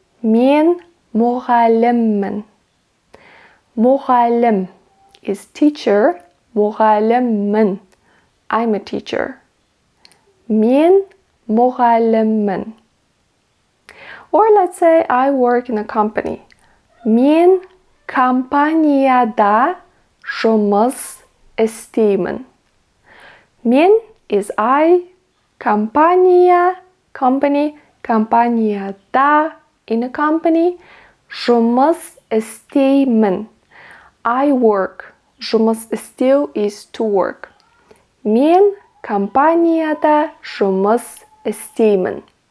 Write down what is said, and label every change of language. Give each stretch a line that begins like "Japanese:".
Kazakh: Мен мұғаліммін.
English: Мұғалім is teacher.
Kazakh: мұғаліммін.
English: I'm a teacher.
Kazakh: Мен мұғаліммін.
English: Or let's say I work in a company.
Kazakh: Мен компанияда жұмыс істеймін.
English: Мен is I, компания, company, компанияда, in a company,
Kazakh: жұмыс істеймін.
English: I work. Жұмыс істеу is to work.
Kazakh: Мен компанияда жұмыс істеймін.